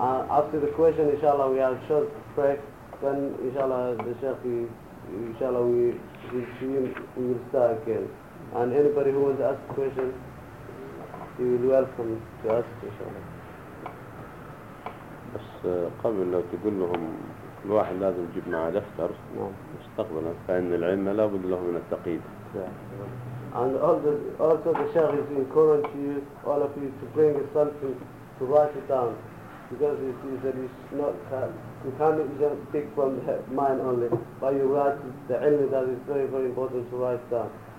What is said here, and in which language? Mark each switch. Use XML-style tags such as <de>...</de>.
<en>After the question, inshallah, we have short break. Then, inshallah, the Sheikh, inshallah, we will start again. And anybody who wants to ask a question, you will welcome to ask, inshallah.</en> <ar>بس قبل لو تقول لهم كل واحد لازم يجيب معه دفتر مستقبلا فإن العلم لا بد له من التقييد.</ar> <en>And also the Sheikh is encouraging you, all of you, to bring something to write it down, because it is that it's not, you can't just pick from the mind only, but you write the ilm that is very, very important to write down.</en>